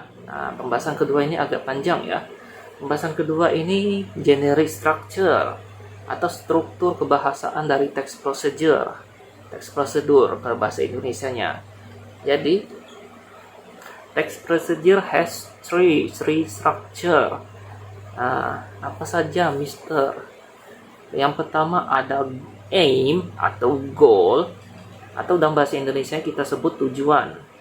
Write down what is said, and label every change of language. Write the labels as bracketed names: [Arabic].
[Indonesian] Pembahasan kedua ini agak panjang ya. Pembahasan kedua ini generic structure atau struktur kebahasaan dari text procedure. Text prosedur ke bahasa Indonesianya. [English] Jadi text procedure has three structure. [Indonesian] Apa saja, Mister? Yang pertama ada aim atau goal, atau dalam bahasa Indonesia kita sebut tujuan.